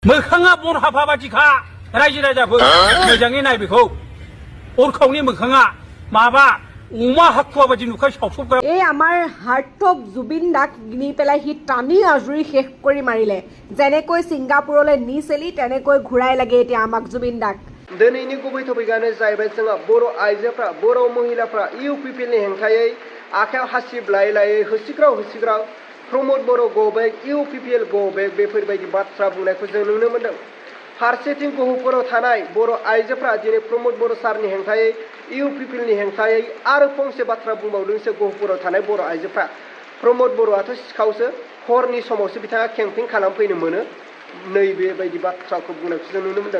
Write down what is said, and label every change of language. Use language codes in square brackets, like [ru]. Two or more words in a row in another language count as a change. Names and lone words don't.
[brx] मोखाङा बन हाफा बादिखा रायजो राजाफोर मोजाङै नाय बेखौ अरखावनि मोखाङा माबा अमा हाखुवा बादि नुखाय सावसबगा [as] এই আমাৰ হাৰ্টথ্ৰব জুবিন দাক নি পেলাই সি টানি আজুৰি শেষ কৰি মাৰিলে যেনেকৈ ছিংগাপুৰলৈ নিছেলি তেনেকৈ ঘূৰাই লাগে এতিয়া আমাক জুবিন দাক [brx] दिनैनि गुबै टपिकआनो जाहैबाय जोंहा बर' आइजोफ्रा बर' महिलाफ्रा इउपिपिएलनि हेंथायै आखायाव हासिब लायै लायै होसिग्राव प्रमद बर' [en] go back [brx] इउपिपिएल [en] go back [brx] बेफोरबायदि बाथ्रा बुंनायखौ जों नुनो मोन्दों। फारसेथिं गहपुराव थानाय बर' आइजोफ्रा दिनै प्रमद बर' सारनि हेंथायै इउपिपिएलनि हेंथायै आरो फंसे बाथ्रा बुंबावदोंसो गहपुराव थानाय बर' आइजोफ्रा प्रमद बर'आथ' सिखावसो हरनि समावसो बिथाङा केम्पिं खालामफैनो मोनो नैबेबायदि बाथ्राखौ बुंनायखौ जों नुनो मोन्दों।